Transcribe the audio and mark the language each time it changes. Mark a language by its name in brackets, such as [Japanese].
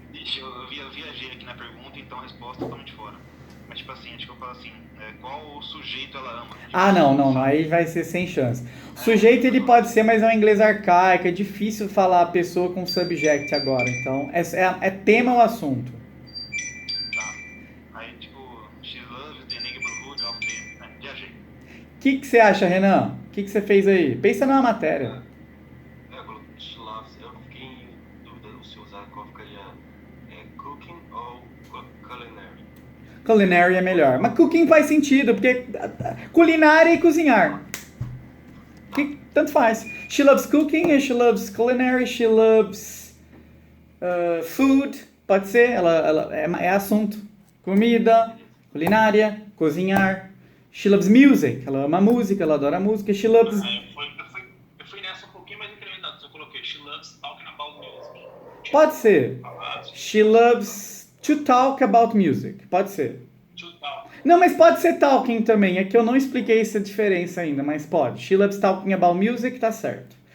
[Portuguese] Ixi, eu viajei aqui na pergunta, então a resposta tá totalmente fora. Mas tipo assim, acho que eu falo assim, qual sujeito ela ama? Ah, não. Aí vai ser sem chance. O sujeito ele pode ser, mas é um inglês arcaico. É difícil falar a pessoa com subject agora. Então, é tema ou assunto. Tá. Aí tipo, [English] she loves the neighborhood of the... [Portuguese] Viajei. O que você acha, Renan? O que você fez aí? Pensa numa matéria. Eu coloquei [English] she loves. [Portuguese] Eu fiquei em dúvida se usar qual ficaria cooking ou culinary. Culinary é melhor. Mas cooking faz sentido, porque culinária e cozinhar. Tanto faz. [English] She loves cooking, she loves culinary, she loves food. [Portuguese] Pode ser, ela é assunto. Comida, culinária, cozinhar. [English] She loves music, [Portuguese] ela ama música, ela adora música. [English] She loves... [Portuguese] Eu fui nessa um pouquinho mais incrementado. Eu coloquei [English] she loves talking about music. [Portuguese] Pode ser. [English] She loves to talk about music. [Portuguese] Pode ser. [English] To talk. [Portuguese] Não, mas pode ser talking também. É que eu não expliquei essa diferença ainda, mas pode. [English] She loves talking about music, [Portuguese] tá certo.